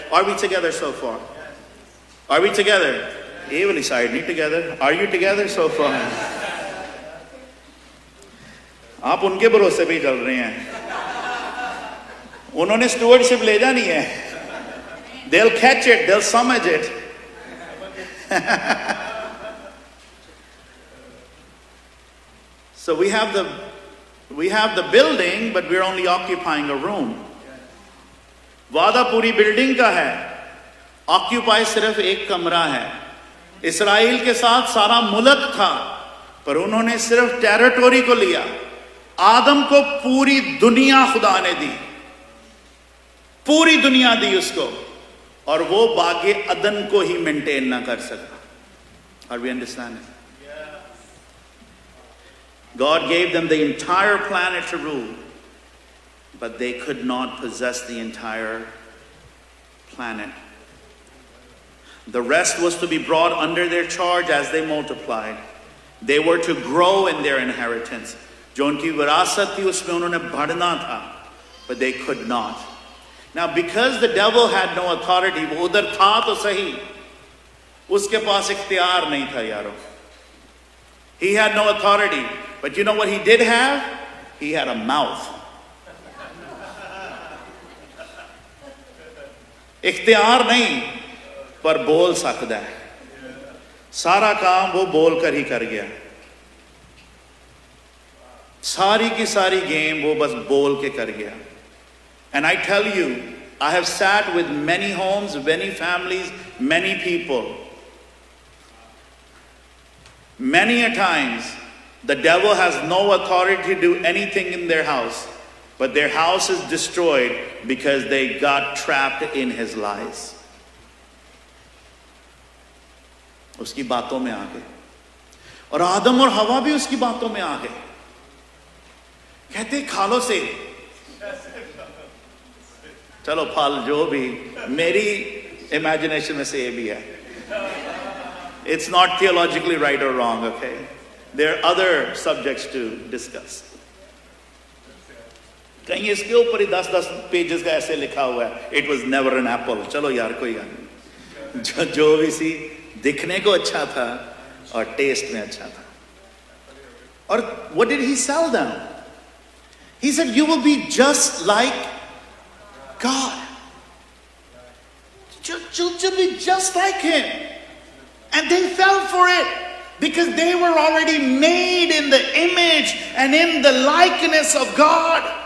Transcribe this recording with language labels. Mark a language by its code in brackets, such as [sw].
[en] Are we together so far? Are we together? [hi] ये वाली side नहीं [en] together. Are you together so far? [hi] आप उनके भरोसे पे ही चल रहे हैं. उन्होंने स्टूवर्डशिप ले जानी है. [en] They'll catch it, they'll समझ it. So we have the building, but we're only occupying a room. [hi] वादा पूरी बिल्डिंग का है, ऑक्यूपाई सिर्फ एक कमरा है। इसराइल के साथ सारा मुल्क था, पर उन्होंने सिर्फ टेरिटोरी को लिया। आदम को पूरी दुनिया खुदा ने दी, पूरी दुनिया दी उसको, और वो बागे अदन को ही मेंटेन ना कर सका। [en] Are we understanding? God gave them the entire planet to rule, but they could not possess the entire planet. The rest was to be brought under their charge as they multiplied. They were to grow in their inheritance. [hi] जो उनकी विरासत थी उसमें उन्होंने बढ़ना था, [en] but they could not. Now because the devil had no authority, [hi] वो उधर था तो सही, उसके पास इख्तियार नहीं था यारों. [en] He had no authority, but you know what he did have? He had a mouth. [hi] इख्तियार नहीं, पर बोल सकता है. सारा काम वो बोल कर ही कर गया. सारी की सारी गेम वो बस बोल के कर गया. [en] And I tell you, I have sat with many homes, many families, many people. Many a times, the devil has no authority to do anything in their house, but their house is destroyed because they got trapped in his lies. [hi] उसकी बातों में आ गए, और आदम और हवा भी उसकी बातों में आ गए. कहते खा लो से, चलो फल जो भी, मेरी इमेजिनेशन में से ये भी है. [en] It's not theologically right or wrong, okay? There are other subjects to discuss. [hi] कहीं इसके ऊपर ही 10-10 पेजेस का ऐसे लिखा हुआ है, [en] it was never an apple. [hi] चलो यार कोई गाने, जो भी सी दिखने को अच्छा था और टेस्ट में अच्छा था. [en] और what did he sell them? He said, you will be just like God. You'll be just like him. And they fell for it because they were already made in the image and in the likeness of God.